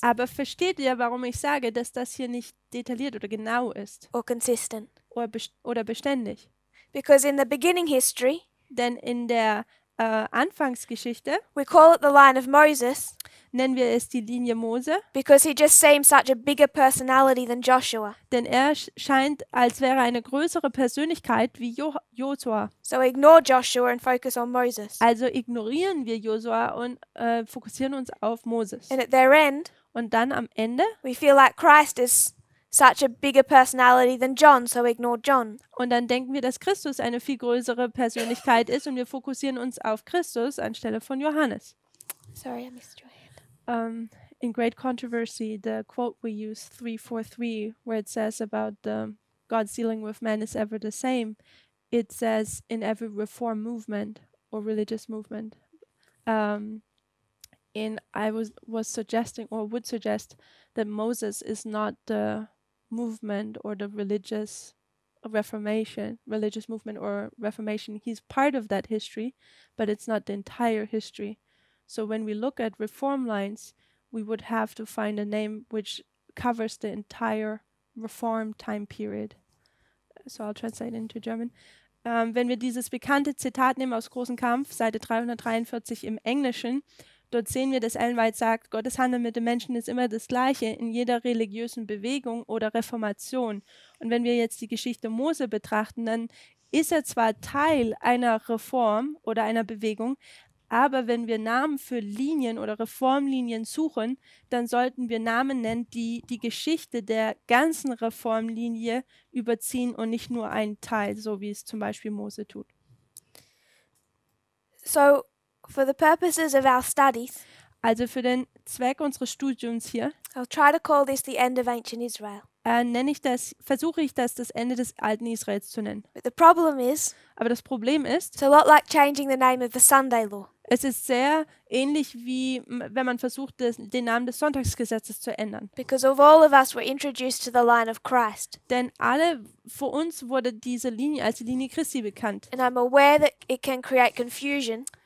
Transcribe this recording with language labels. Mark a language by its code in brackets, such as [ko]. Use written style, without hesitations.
[de] aber versteht ihr, warum ich sage, dass das hier nicht detailliert oder genau ist [en] or consistent? [de] oder beständig? [en] Because in the beginning history, [de] Denn in der Anfangsgeschichte [en] we call it the line of Moses [de] nennen wir es die Linie Mose, [en] because he just seems such a bigger personality than Joshua. [de] denn er scheint, als wäre er eine größere Persönlichkeit wie Josua. [en] So ignore Joshua and focus on Moses. [de] Also ignorieren wir Josua und fokussieren uns auf Moses. [en] And at their end, [de] Und dann am Ende, [en] we feel like Christ is such a bigger personality than John, so ignore John. [de] und dann denken wir, dass Christus eine viel größere Persönlichkeit ist und wir fokussieren uns auf Christus anstelle von Johannes. [en] Sorry, I missed your hand. In Great Controversy, the quote we use 343, where it says about God's dealing with man is ever the same, it says in every reform movement or religious movement. I was suggesting or would suggest that Moses is not the movement or the religious movement or Reformation. He's part of that history, but it's not the entire history. So when we look at reform lines, we would have to find a name which covers the entire reform time period. So I'll translate into German. [de] Wenn wir dieses bekannte Zitat nehmen aus Großen Kampf, Seite 343 im Englischen, dort sehen wir, dass Ellen White sagt, Gottes Handeln mit den Menschen ist immer das Gleiche in jeder religiösen Bewegung oder Reformation. Und wenn wir jetzt die Geschichte Mose betrachten, dann ist er zwar Teil einer Reform oder einer Bewegung, aber wenn wir Namen für Linien oder Reformlinien suchen, dann sollten wir Namen nennen, die die Geschichte der ganzen Reformlinie überziehen und nicht nur einen Teil, so wie es zum Beispiel Mose tut. [en] So, for the purposes of our studies, [de] Also für den Zweck unseres Studiums hier [en] I'll try to call this the end of ancient Israel. [de] versuche ich das Ende des alten Israels zu nennen. [en] But the problem is, [de] Aber das Problem ist, [en] it's a lot like changing the name of the Sunday law. [de] es ist sehr ähnlich wie wenn man versucht, den Namen des Sonntagsgesetzes zu ändern. [en] Because of all of us were introduced to the line of Christ. [de] Denn vor uns wurde diese Linie als die Linie Christi bekannt. [en] And I'm aware that it can create confusion